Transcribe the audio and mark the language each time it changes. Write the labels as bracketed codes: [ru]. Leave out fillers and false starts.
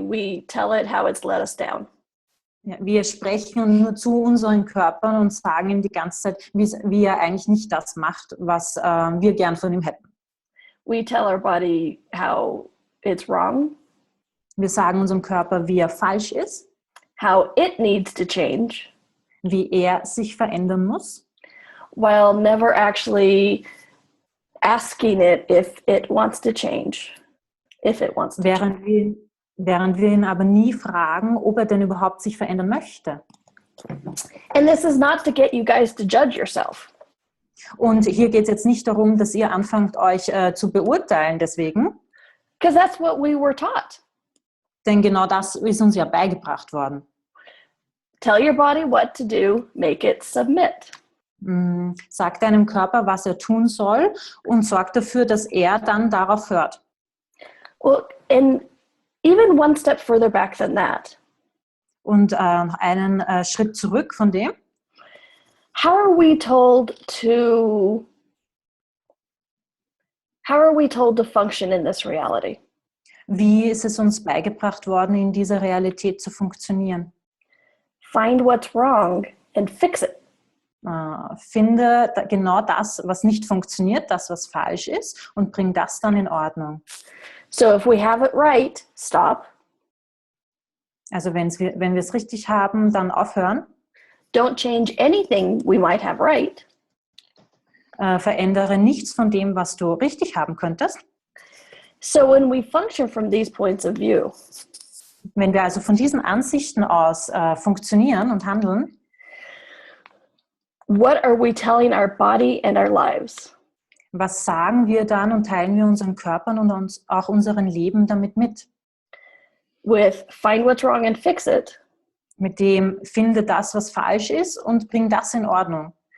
[en] We tell it how it's let us down. [de] Ja, wir sprechen nur zu unseren Körpern und sagen ihm die ganze Zeit, wie er eigentlich nicht das macht, was wir gern von ihm hätten. [en] We tell our body how it's wrong, [de] Wir sagen unserem Körper, wie er falsch ist, [en] how it needs to change, [de] wie er sich verändern muss, [en] while never actually asking it if it wants to change. If it wants to change. [de] während wir ihn aber nie fragen, ob er denn überhaupt sich verändern möchte. [en] And this is not to get you guys to judge yourself. [de] Und hier geht es jetzt nicht darum, dass ihr anfangt, euch zu beurteilen deswegen, [en] Because that's what we were taught. [de] denn genau das ist uns ja beigebracht worden. [en] Tell your body what to do, make it submit. [de] Sag deinem Körper, was er tun soll und sorg dafür, dass er dann darauf hört. [en] Well, and even one step further back than that. [de] Und einen Schritt zurück von dem. [en] How are we told to function in this reality? [de] Wie ist es uns beigebracht worden, in dieser Realität zu funktionieren? [en] Find what's wrong and fix it. [de] Finde genau das, was nicht funktioniert, das, was falsch ist, und bring das dann in Ordnung. [en] So if we have it right, stop. [de] Also wenn wir es richtig haben, dann aufhören. [en] Don't change anything we might have right. [de] Verändere nichts von dem, was du richtig haben könntest. [en] So when we function from these points of view, [de] Wenn wir also von diesen Ansichten aus funktionieren und handeln, [en] what are we telling our body and our lives? [de] was sagen wir dann und teilen wir unseren Körpern und uns auch unseren Leben damit mit? [en] With find what's wrong and fix it, [de] Mit dem finde das, was falsch ist und bring das in Ordnung.